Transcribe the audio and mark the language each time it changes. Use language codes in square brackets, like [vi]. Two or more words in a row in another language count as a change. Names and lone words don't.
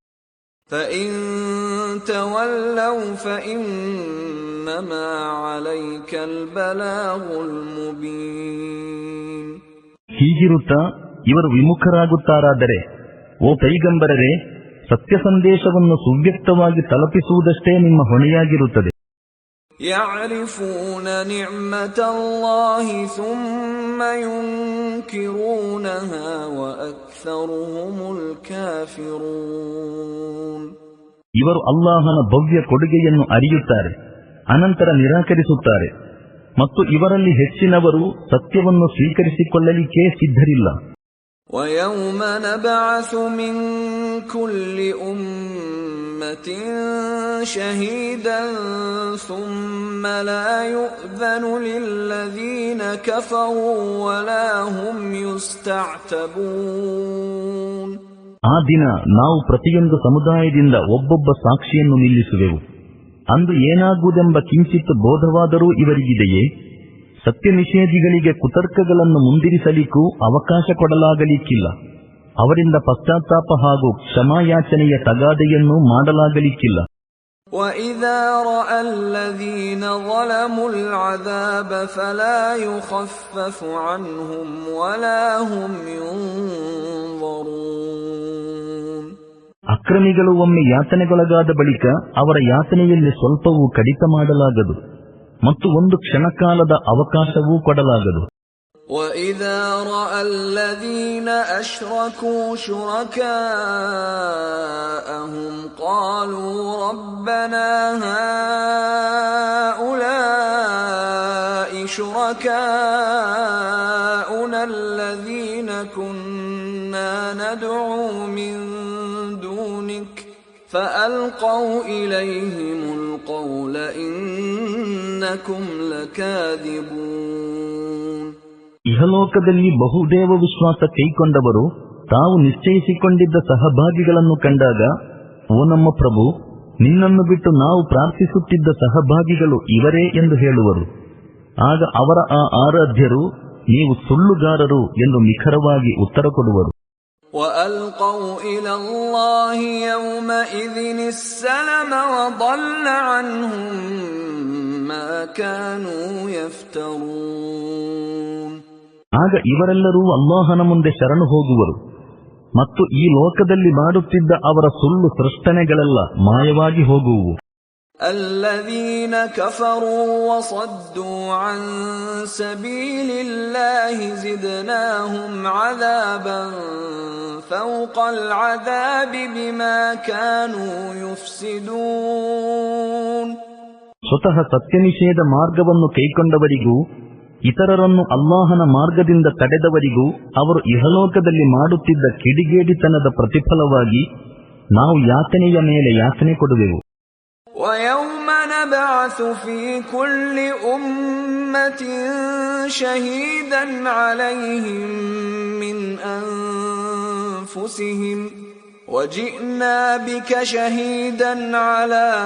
[kn] ಹೀಗಿರುತ್ತಾ ಇವರು ವಿಮುಖರಾಗುತ್ತಾರಾದರೆ, ಓ ಪೈಗಂಬರರೇ, ಸತ್ಯ ಸಂದೇಶವನ್ನು ಸುವ್ಯಕ್ತವಾಗಿ ತಲುಪಿಸುವುದಷ್ಟೇ ನಿಮ್ಮ ಹೊಣೆಯಾಗಿರುತ್ತದೆ. [ar] يعرفون نعمة الله ثم ينكرونها وأكثرهم الكافرون. [kn] ಇವರು ಅಲ್ಲಾಹನ ಭವ್ಯ ಕೊಡುಗೆಯನ್ನು ಅರಿಯುತ್ತಾರೆ, ಅನಂತರ ನಿರಾಕರಿಸುತ್ತಾರೆ, ಮತ್ತು ಇವರಲ್ಲಿ ಹೆಚ್ಚಿನವರು ಸತ್ಯವನ್ನು ಸ್ವೀಕರಿಸಿಕೊಳ್ಳಲಿಕ್ಕೆ ಸಿದ್ಧರಿಲ್ಲ. [ar] وَيَوْمَ نَبْعَثُ مِنْ كُلِّ أُمَّةٍ شَهِيدًا ثُمَّ لَا يُؤْذَنُ لِلَّذِينَ كَفَرُوا وَلَا هُمْ يُسْتَعْتَبُونَ. [kn] ಆ ದಿನ ನಾವು ಪ್ರತಿಯೊಂದು ಸಮುದಾಯದಿಂದ ಒಬ್ಬೊಬ್ಬ ಸಾಕ್ಷಿಯನ್ನು ನಿಲ್ಲಿಸುವೆವು. ಅಂದು ಏನಾಗುವುದೆಂಬ ಕಿಂಚಿತ್ ಬೋಧವಾದರೂ ಇವರಿಗಿದೆಯೇ? ಸತ್ಯ ನಿಷೇಧಿಗಳಿಗೆ ಕುತರ್ಕಗಳನ್ನು ಮುಂದಿರಿಸಲಿಕ್ಕೂ ಅವಕಾಶ ಕೊಡಲಾಗಲಿಕ್ಕಿಲ್ಲ. ಅವರಿಂದ ಪಶ್ಚಾತ್ತಾಪ ಹಾಗೂ ಕ್ಷಮಾಯಾಚನೆಯ ತಗಾದೆಯನ್ನು ಮಾಡಲಾಗಲಿಕ್ಕಿಲ್ಲ. [ar] وَإِذَا رَأَى الَّذِينَ ظَلَمُوا الْعَذَابَ فَلَا يُخَفَّفُ عَنْهُمْ وَلَا هُمْ يُنظَرُونَ. [kn] ಅಕ್ರಮಿಗಳು ಒಮ್ಮೆ ಯಾತನೆಗೊಳಗಾದ ಬಳಿಕ ಅವರ ಯಾತನೆಯಲ್ಲಿ ಸ್ವಲ್ಪವೂ ಕಡಿತ ಮಾಡಲಾಗದು ಮತ್ತು ಒಂದು ಕ್ಷಣಕಾಲದ ಅವಕಾಶವೂ ಕೊಡಲಾಗದು. [ar] وَإِذَا رَأَى الَّذِينَ أَشْرَكُوا شُرَكَاءَهُمْ قَالُوا رَبَّنَا هَؤُلَاءِ شُرَكَاؤُنَا الَّذِينَ كُنَّا نَدْعُو مِن دُونِكَ فَأَلْقَوْا إِلَيْهِمُ الْقَوْلَ إِنَّكُمْ لَكَاذِبُونَ. [kn] ಇಹಲೋಕದಲ್ಲಿ ಬಹುದೇವ ವಿಶ್ವಾಸ ಕೈಕೊಂಡವರು ತಾವು ನಿಶ್ಚಯಿಸಿಕೊಂಡಿದ್ದ ಸಹಭಾಗಿಗಳನ್ನು ಕಂಡಾಗ, ಓ ನಮ್ಮ ಪ್ರಭು, ನಿನ್ನನ್ನು ಬಿಟ್ಟು ನಾವು ಪ್ರಾರ್ಥಿಸುತ್ತಿದ್ದ ಸಹಭಾಗಿಗಳು ಇವರೇ ಎಂದು ಹೇಳುವರು. ಆಗ ಅವರ ಆ ಆರಾಧ್ಯರು, ನೀವು ಸುಳ್ಳುಗಾರರು ಎಂದು ನಿಖರವಾಗಿ ಉತ್ತರ ಕೊಡುವರು. [ar] وَأَلْقَوْا إِلَى اللَّهِ يَوْمَئِذٍ السَّلَمَ وَضَلَّ عَنْهُمْ مَا كَانُوا يَفْتَرُونَ. [kn] ಆಗ ಇವರೆಲ್ಲರೂ ಅಲ್ಲಾಹನ ಮುಂದೆ ಶರಣು ಹೋಗುವರು ಮತ್ತು ಈ ಲೋಕದಲ್ಲಿ ಮಾಡುತ್ತಿದ್ದ ಅವರ ಸುಳ್ಳು ಸೃಷ್ಟನೆಗಳೆಲ್ಲ ಮಾಯವಾಗಿ ಹೋಗುವು. [ar] الذين كفروا وصدوا عن سبيل الله زدناهم عذابا فوق العذاب بما كانوا يفسدون. [kn] ಸ್ವತಃ ಸತ್ಯನಿಷೇಧ ಮಾರ್ಗವನ್ನು ಕೈಕೊಂಡವರಿಗೂ ಇತರರನ್ನು ಅಲ್ಲಾಹನ ಮಾರ್ಗದಿಂದ ತಡೆದವರಿಗೂ ಅವರು ಇಹಲೋಕದಲ್ಲಿ ಮಾಡುತ್ತಿದ್ದ ಕಿಡಿಗೇಡಿತನದ ಪ್ರತಿಫಲವಾಗಿ ನಾವು ಯಾತನೆಯ ಮೇಲೆ ಯಾತನೆ ಕೊಡುವೆವು. [ar] وَيَوْمَ نَبْعَثُ فِي كُلِّ أُمَّةٍ شَهِيدًا عَلَيْهِمْ مِنْ أَنفُسِهِمْ وَجِئْنَا بِكَ شَهِيدًا عَلَى